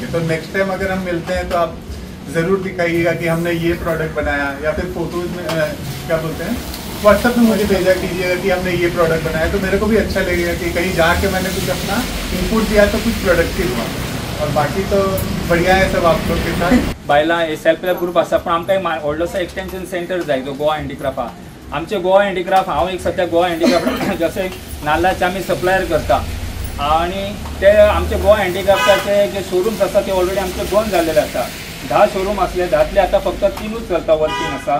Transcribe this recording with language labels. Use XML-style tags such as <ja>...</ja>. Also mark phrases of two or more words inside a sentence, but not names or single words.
<hi>तो</hi> <en>next time</en> <hi>अगर हम मिलते हैं तो आप ज़रूर दिखाइएगा कि हमने ये प्रोडक्ट बनाया, या फिर फोटोज़ में क्या बोलते हैं व्हाट्सएप में मुझे भेजा कीजिएगा कि हमने ये प्रोडक्ट बनाया। तो मेरे को भी अच्छा लगेगा कि कहीं जाके मैंने कुछ अपना इनपुट दिया तो कुछ प्रोडक्टिव हुआ। और बाकी तो बढ़िया है सब आप लोग के साथ।</hi> <kok>बायलां</kok> <en>self help group</en> <kok>आसा पण आमकां एक व्हडलोसो</kok> <en>extension centre</en> <kok>जाय तो गोवा हँडीक्राफ्ट आहा। आमचे गोवा हँडीक्राफ्ट हांव एक सद्या गोवा हँडीक्राफ्ट जशें नाल्लाचे आमी सप्लायर करता आनी ते आमचे गोवा हँडीक्राफ्टाचे जे शोरूम्स आसा ते ऑलरेडी आमचे 2 जाल्लेले आसा। 10 शोरूम आसले, 10तले आतां फक्त 3च चलता वर्किंग आसा।</kok>